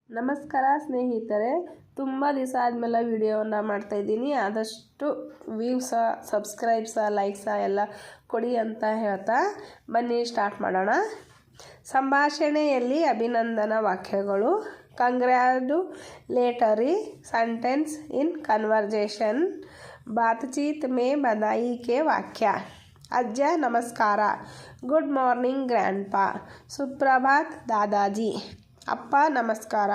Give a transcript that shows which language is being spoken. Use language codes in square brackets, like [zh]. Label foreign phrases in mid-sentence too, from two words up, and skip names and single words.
[kn] ನಮಸ್ಕಾರ ಸ್ನೇಹಿತರೆ, ತುಂಬ ದಿವಸ ಆದಮೇಲೆ ವಿಡಿಯೋವನ್ನು ಮಾಡ್ತಾಯಿದ್ದೀನಿ. ಆದಷ್ಟು ವ್ಯೂಸ, ಸಬ್ಸ್ಕ್ರೈಬ್ಸ, ಲೈಕ್ಸ ಎಲ್ಲ ಕೊಡಿ ಅಂತ ಹೇಳ್ತಾ ಬನ್ನಿ ಸ್ಟಾರ್ಟ್ ಮಾಡೋಣ. ಸಂಭಾಷಣೆಯಲ್ಲಿ ಅಭಿನಂದನಾ ವಾಕ್ಯಗಳು. [en] congratulatory sentence in conversation. [hi] बातचीत में बधाई के वाक्य. [kn] ಅಜ್ಜ ನಮಸ್ಕಾರ. [en] good morning grandpa. [hi] सुप्रभात दादाजी. [kn] ಅಪ್ಪ ನಮಸ್ಕಾರ.